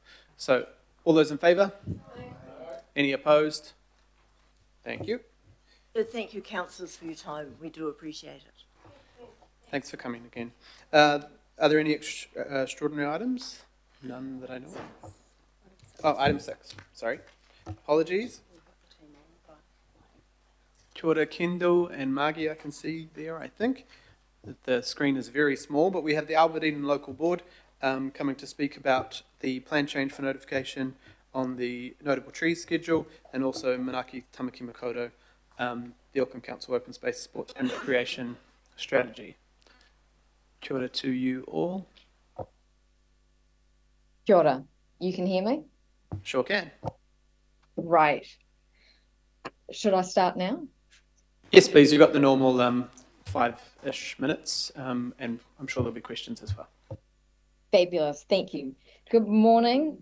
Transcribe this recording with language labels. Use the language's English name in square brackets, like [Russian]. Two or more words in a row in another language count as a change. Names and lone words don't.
[English] So, all those in favour? Any opposed? Thank you. Thank you, councillors, for your time. We do appreciate it. Thanks for coming again. Are there any extraordinary items? None that I know of. Oh, item 6. Sorry. Apologies. [Māori] Kia ora, [English] Kendall and Margie, I can see there, I think. The screen is very small, but we have the Albertine Local Board coming to speak about the plan change for notification on the notable trees schedule, and also Manaki Tamaki Makoto, the Auckland Council Open Space, Sport and Recreation Strategy. [Māori] Kia ora [English] to you all. [Māori] Kia ora. [English] You can hear me? Sure can. Right. Should I start now? Yes, please. You've got the normal 5-ish minutes, and I'm sure there'll be questions as well. Fabulous. Thank you. Good morning.